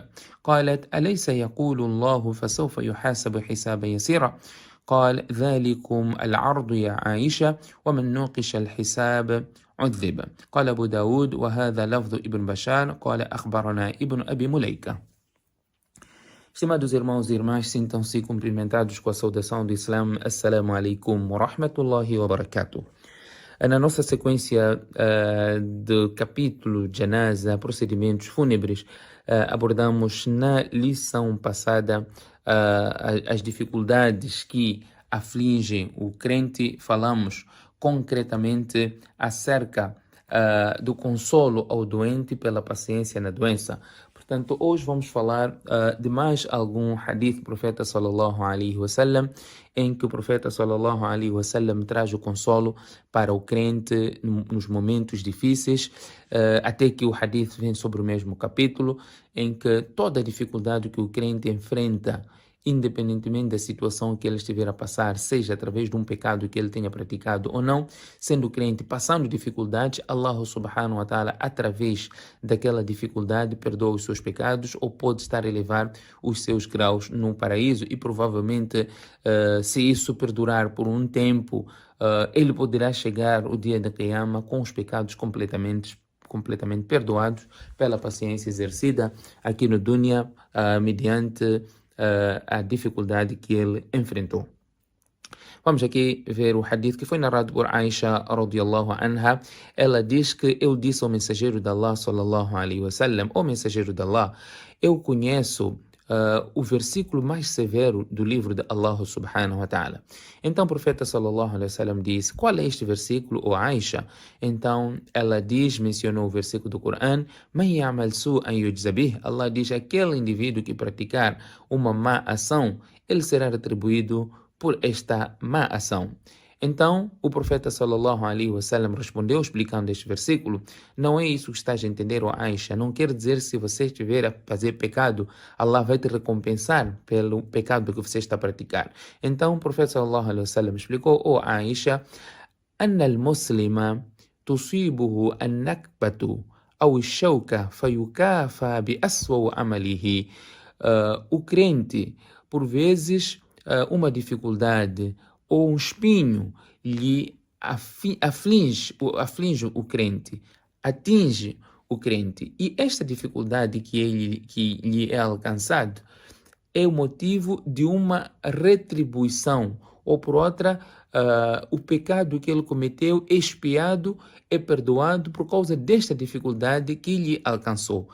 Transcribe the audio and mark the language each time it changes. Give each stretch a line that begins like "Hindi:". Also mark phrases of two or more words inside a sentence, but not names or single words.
Arabic: قالت: أليس يقول الله فسوف يحاسب حسابا يسيرا؟ قال: ذلكم العرض يا عائشة ومن نوقش الحساب عذب. قال أبو داود وهذا لفظ ابن بشار قال أخبرنا ابن أبي مليكة.
Portuguese: Estimados irmãos e irmãs, sintam-se cumprimentados com a saudação do Islã.
Arabic: السلام عليكم ورحمة الله وبركاته.
Portuguese: Na nossa sequência do capítulo Janaza, procedimentos fúnebres, abordamos na lição passada as dificuldades que afligem o crente. Falamos concretamente acerca do consolo ao doente pela paciência na doença. Portanto, hoje vamos falar de mais algum hadith do profeta
Arabic: صلى الله عليه وسلم,
Portuguese: em que o profeta
Arabic: صلى الله عليه وسلم
Portuguese: traz o consolo para o crente nos momentos difíceis, até que o hadith vem sobre o mesmo capítulo, em que toda dificuldade que o crente enfrenta, independentemente da situação que ele estiver a passar, seja através de um pecado que ele tenha praticado ou não, sendo crente, passando dificuldades, Allah
Arabic: سبحانه وتعالى,
Portuguese: através daquela dificuldade, perdoa os seus pecados ou pode estar a elevar os seus graus no paraíso e provavelmente, se isso perdurar por um tempo, ele poderá chegar o dia da Qiyamah com os pecados completamente perdoados pela paciência exercida aqui no dunya, mediante a dificuldade que ele enfrentou. Vamos aqui ver o hadith que foi narrado por Aisha
Arabic: رضي الله عنها.
Portuguese: Ela diz que eu disse ao mensageiro de Allah
Arabic: صلى الله عليه وسلم:
Portuguese: ó mensageiro de Allah, eu conheço o versículo mais severo do livro de Allah
Arabic: سبحانه وتعالى.
Portuguese: Então o profeta
Arabic: صلى الله عليه وسلم
Portuguese: disse: qual é este versículo, ó Aisha? Então ela mencionou o versículo do Coran:
Arabic: من يعمل سوءا يجز به.
Portuguese: Allah diz: aquele indivíduo que praticar uma má ação, ele será retribuído por esta má ação. Então, o profeta
Arabic: صلى الله عليه وسلم
Portuguese: respondeu explicando este versículo: não é isso que estás a entender, ó Aisha. Não quer dizer se você estiver a fazer pecado, Allah vai te recompensar pelo pecado que você está a praticar. Então, o profeta
Arabic: صلى الله عليه وسلم
Portuguese: explicou: ó Aisha,
Arabic: أن المسلم تصيبه النكبة أو الشوكة فيكافى بأسوأ عمله.
Portuguese: O crente, por vezes, uma dificuldade ou um espinho lhe aflige o crente, atinge o crente. E esta dificuldade que lhe é alcançado é o motivo de uma retribuição, ou por outra, o pecado que ele cometeu é expiado, é perdoado por causa desta dificuldade que lhe alcançou.